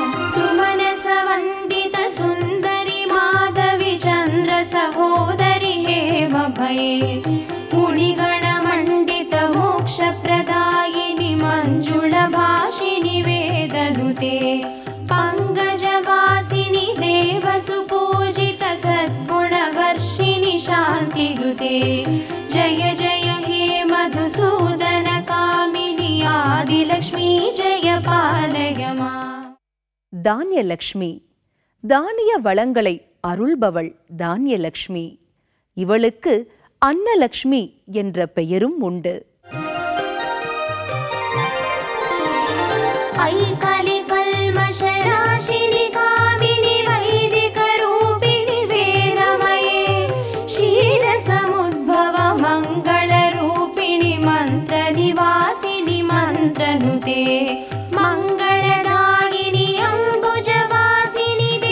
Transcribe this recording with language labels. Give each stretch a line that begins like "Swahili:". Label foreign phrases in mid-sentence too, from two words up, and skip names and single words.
Sanskrit: सुमनसवन्दित सुन्दरि माधवी चन्द्र सहोदरि हेमभये मुनिगणमण्डित मोक्षप्रदायिनि मञ्जुळभाषिणि वेदनुते पङ्कजवासिनि देवसुपूजित सद्गुणवर्षिणि शान्तियुते जय जय हे मधुसूदन कामिनि आदिलक्ष्मी जय पालय माम्.
Tamil: தானியலக்ஷ்மி. தானிய வளங்களை அருள்பவள் தானியலக்ஷ்மி. இவளுக்கு அன்னலக்ஷ்மி என்ற பெயரும் உண்டு.
Sanskrit: ऐकलिकल्मषराशिनि कामिनि वैदिकरूपिणि वेदमये क्षीरसमुद्भव मङ्गलरूपिणि मन्त्रनिवासिनि मन्त्रनुते मङ्गलदायिनि अम्बुजवासिनि